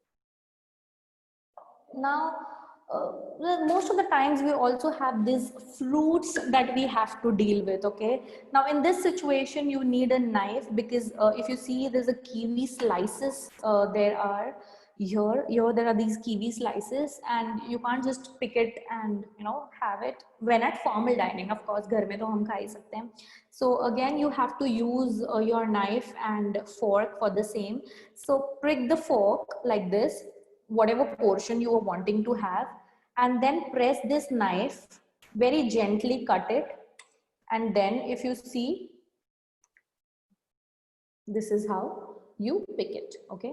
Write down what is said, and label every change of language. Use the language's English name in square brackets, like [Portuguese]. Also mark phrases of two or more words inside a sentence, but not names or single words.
[English] Now, most of the times we also have these fruits that we have to deal with, okay? Now, in this situation, you need a knife because if you see, there's a kiwi slices, there are there are these kiwi slices, and you can't just pick it and, you know, have it when at formal dining. Of course, [Hindi] घर में तो हम खा ही सकते हैं. [English] So again, you have to use your knife and fork for the same. So prick the fork like this, whatever portion you are wanting to have, and then press this knife, very gently cut it, and then if you see, this is how you pick it, okay?